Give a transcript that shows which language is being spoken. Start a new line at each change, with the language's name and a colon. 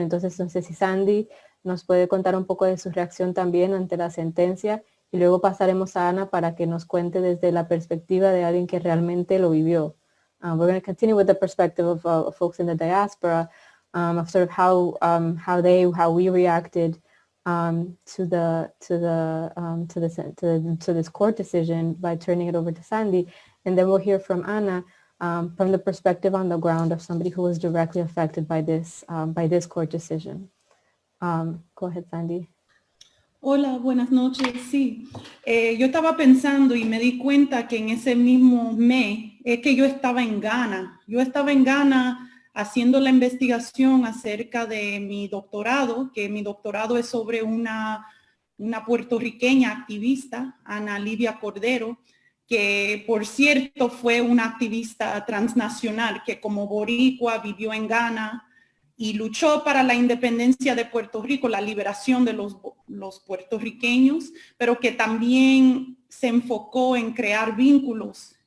Spanish: Entonces, no sé si Sandy nos puede contar un poco de su reacción también ante la sentencia y luego pasaremos a Ana para que nos cuente desde la perspectiva de alguien que realmente lo vivió.
English: We're going to continue with the perspective of folks in the diaspora, of sort of how we reacted to this court decision by turning it over to Sandy, and then we'll hear from Ana from the perspective on the ground of somebody who was directly affected by this court decision. Go ahead, Sandy.
Spanish: Hola, buenas noches. Sí, yo estaba pensando y me di cuenta que en ese mismo mes es que yo estaba en Ghana. Yo estaba en Ghana haciendo la investigación acerca de mi doctorado, que mi doctorado es sobre una puertorriqueña activista, Ana Livia Cordero, que por cierto fue una activista transnacional que como boricua vivió en Ghana y luchó para la independencia de Puerto Rico, la liberación de los puertorriqueños, pero que también se enfocó en crear vínculos